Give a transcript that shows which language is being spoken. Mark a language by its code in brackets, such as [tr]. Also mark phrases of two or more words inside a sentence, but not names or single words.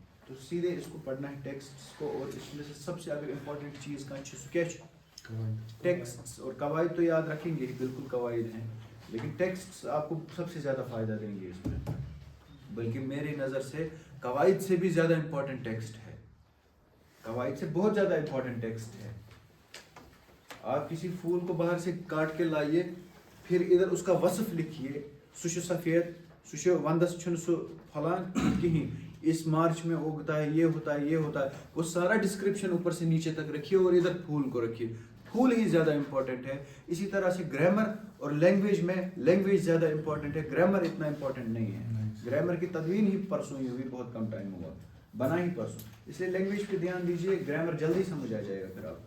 [ur] تو سیدھے اس کو پڑھنا ہے ٹیکسٹس کو, اور اس میں سے سب سے اگر امپورٹنٹ چیز کا ٹیکسٹس اور قواعد تو یاد رکھیں گے, بالکل قواعد ہیں, لیکن ٹیکسٹس آپ کو سب سے زیادہ فائدہ دیں گے اس میں, بلکہ میری نظر سے قواعد سے بھی زیادہ امپورٹنٹ ٹیکسٹ ہے, قواعد سے بہت زیادہ امپورٹنٹ ٹیکسٹ ہے. آپ کسی پھول کو باہر سے کاٹ کے لائیے, پھر ادھر اس کا وصف لکھیے, [ks] سہ سفید, سہ وندس چھن سہ پھلان کہیں, [ur] اس مارچ میں اگتا ہے, یہ ہوتا ہے, یہ ہوتا ہے, وہ سارا ڈسکرپشن اوپر سے نیچے تک رکھیے, اور ادھر پھول کو رکھیے. پھول ہی زیادہ امپورٹنٹ ہے. اسی طرح سے گرامر اور لینگویج میں لینگویج زیادہ امپورٹنٹ ہے, گرامر اتنا امپورٹنٹ نہیں ہے. گرامر کی تدوین ہی پرسوں ہی ہوئی, بہت کم ٹائم ہوا, بنا ہی پرسوں, اس لیے لینگویج پہ دھیان دیجیے, گرامر جلدی سمجھ آ جائے گا پھر آپ کو.